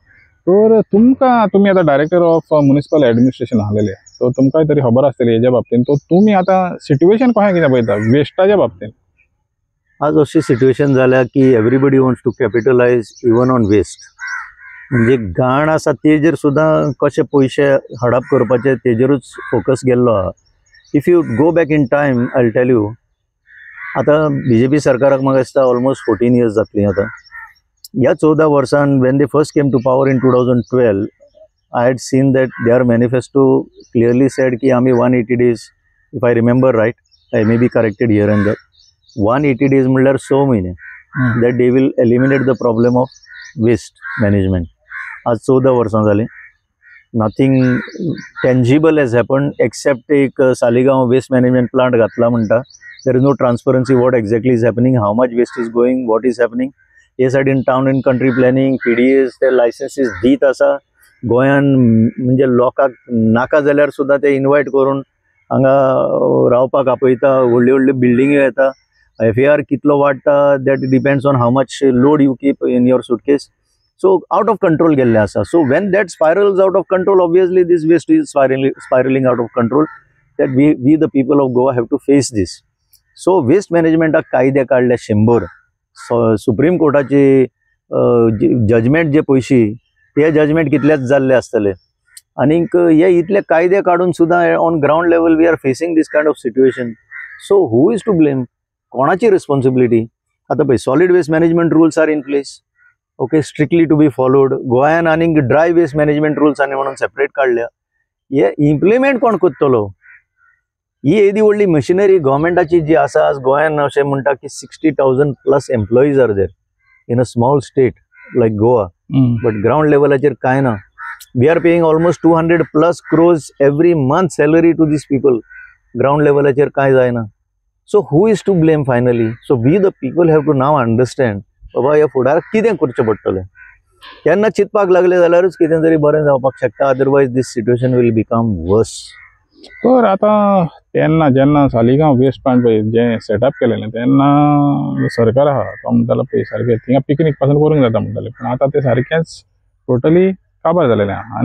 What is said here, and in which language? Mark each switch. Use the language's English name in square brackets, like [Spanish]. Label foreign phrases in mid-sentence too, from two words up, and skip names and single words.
[Konkani] तर तुमी आतां [English] Director of Municipal Administration [Konkani] आसलेले, सो तुमकांय तरी खबर आसतली हेज्या बाबतींत. तो तुमी आतां सिट्युएशन कशें कितें पळयता वेस्टाच्या बाबतींत? आज अशी सिट्युएशन जाल्या की [English] everybody wants to capitalize even on waste. [Konkani] म्हणजे घाण आसा तेजेर सुद्दां कशे पयशे हडप करपाचे तेजेरूच फोकस गेल्लो आहा. [English] if you go back in time I will tell you, [Konkani] आतां BJP सरकाराक म्हाका दिसता [English] almost 14 years [Konkani] जातलीं आतां. ह्या 14 वर्सान [English] when they first came to power in 2012, I had seen that their manifesto clearly said [Konkani] कि आम्ही [English] 180 days, if I remember right, I may be corrected here and there, 180 days [Konkani] म्हणल्यार 6 महिने, [English] that they will eliminate the problem of waste management. [Konkani] आज 14 वर्सां जाली, [English] nothing tangible has happened except एक सालिगांव waste management plant [Konkani] घातला म्हणटा. [English] There is no transparency what exactly is happening, how much waste is going, what is happening. [Konkani] हे सायडीन [English] town and country planning, [Konkani] PDAs ते licenses दीत आसा. गोंयान म्हणजे लोकांक नाका जाल्यार सुद्दां ते इनवायट करून हांगा रावपाक आपयता, व्हडल्यो व्हडल्यो बिल्डिंग्यो येता. [English] FAR [Konkani] कितलो वाडटा [English] that depends on how much load you keep in your suitcase. so out of control [Konkani] गेल्ले आसा. [English] so when that spirals out of control, obviously this waste is spiralling out of control. that we the people of Goa have to face this. [Konkani] सो वेस्ट मॅनेजमेंटाक कायदे काडले 100. सुप्रीम कोर्टाची जजमेंट जे पयशी ते जजमेंट कितलेच जाल्ले आसतले. आनीक हे इतले कायदे काडून सुद्दां [English] on ground level we are facing this kind of situation. so who is to blame? [Konkani] कोणाची रिस्पॉन्सिबिलिटी? आता पळय, [English] solid waste management rules are in place, okay, strictly to be followed. [Konkani] गोंयान आनीक [English] dry waste management rules [Konkani] आनी म्हणून सेपरेट काडल्या. हे इम्प्लिमेंट कोण करतलो? ही येदी व्हडली मशिनरी गव्हर्मेंटाची जी आसा. आज गोंयान अशें म्हणटा की [English] 60,000 plus employees are there in a small state like Goa. [Konkani] बट ग्राउंड लेवलाचेर कांय ना. [English] we are paying almost 200+ crores every month salary to these people. [Konkani] ग्राउंड लेवलाचेर कांय जायना. [English] so who is to blame finally? So we the people have to now understand [Konkani] बाबा ह्या फुडाराक कितें करचें पडटलें. तेन्ना चिंतपाक लागले जाल्यारूच कितें तरी बरें जावपाक शकता. [English] otherwise this situation will become worse. [Konkani] तर आता तेन्ना जेन्ना सालिगांव वेस्ट प्लांट पळय जें सेटअप केलेलें तेन्ना सरकार आहा तो म्हणटालो पळय सारकें थिंगा पिकनीक पासून करूंक जाता म्हणटाले, पण आतां तें सारकेंच टोटली काबार जालेलें आहा.